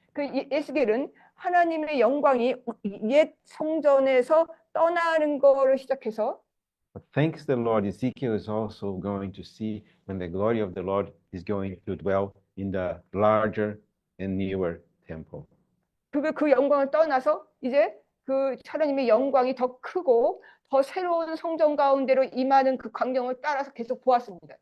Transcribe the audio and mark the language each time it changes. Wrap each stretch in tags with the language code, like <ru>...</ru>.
<ko>그 에스겔은 하나님의 영광이 옛 성전에서 떠나는 거를 시작해서</ko> <en>But thanks the Lord, Ezekiel is also going to see when the glory of the Lord is going to dwell in the larger and newer temple.</en> <ko>그 영광을 떠나서 이제 그 하나님의 영광이 더 크고 더 새로운 성전 가운데로 임하는 그 광경을 따라서 계속 보았습니다.</ko>